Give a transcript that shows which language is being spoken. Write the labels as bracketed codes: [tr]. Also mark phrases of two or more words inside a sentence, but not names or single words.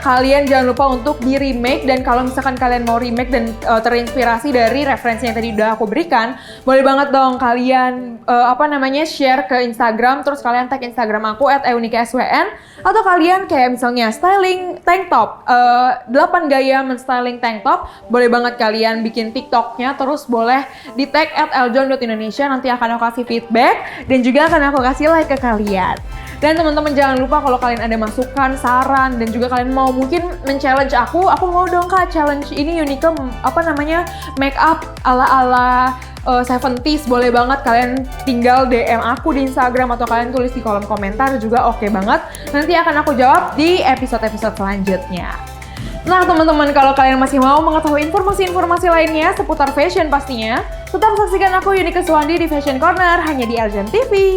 [id] Kalian jangan lupa untuk di remake, dan kalau misalkan kalian mau remake dan terinspirasi dari referensi yang tadi udah aku berikan, boleh banget dong kalian share ke Instagram, terus kalian tag Instagram aku @eunikaswn, atau kalian kayak misalnya styling [en] tank top, [id] 8 gaya menstyling [en] tank top, [id] boleh banget kalian bikin TikToknya, terus boleh di tag @eljon.indonesia, nanti akan aku kasih feedback dan juga akan aku kasih like ke kalian. Dan teman-teman jangan lupa kalau kalian ada masukan, saran, dan juga kalian mau mungkin men-challenge aku mau dong Kak challenge ini Yunika [en] make up [id] ala-ala 70s, boleh banget kalian tinggal DM aku di Instagram atau kalian tulis di kolom komentar juga oke banget. Nanti akan aku jawab di episode-episode selanjutnya. Nah teman-teman, kalau kalian masih mau mengetahui informasi-informasi lainnya seputar fashion pastinya, tetap saksikan aku Yunika Suwandi di Fashion Corner hanya di Eljon TV.